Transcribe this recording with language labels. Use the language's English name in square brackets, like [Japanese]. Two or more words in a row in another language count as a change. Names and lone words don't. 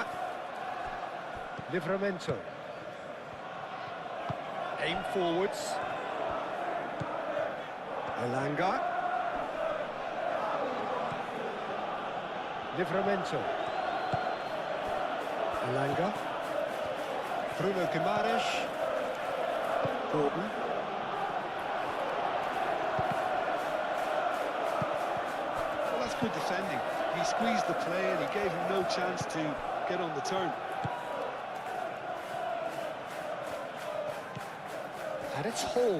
[English] Livramento. Aim forwards. Elanga. Livramento. Elanga. Bruno Guimaraes. Gordon. Well, that's good defending. He squeezed the play and he gave him no chance to get on the turn. And it's Hall.